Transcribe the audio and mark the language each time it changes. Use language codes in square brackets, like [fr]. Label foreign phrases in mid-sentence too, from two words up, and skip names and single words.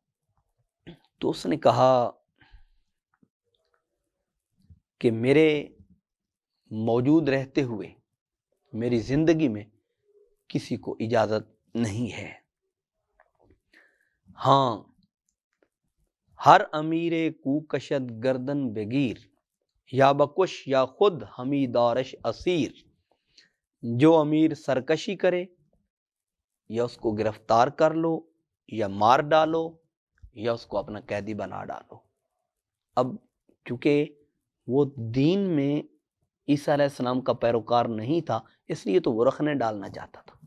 [ur] تو اس نے کہا کہ میرے موجود رہتے ہوئے میری زندگی میں کسی کو اجازت نہیں ہے۔ [fa] ہاں، ہر امیر کو کشد گردن بگیر، یا بکش یا خود ہمی دارش اسیر۔ [ur] جو امیر سرکشی کرے یا اس کو گرفتار کر لو یا مار ڈالو یا اس کو اپنا قیدی بنا ڈالو۔ اب چونکہ وہ دین میں عیسیٰ علیہ السلام کا پیروکار نہیں تھا، اس لیے تو وہ رکھنے ڈالنا چاہتا تھا۔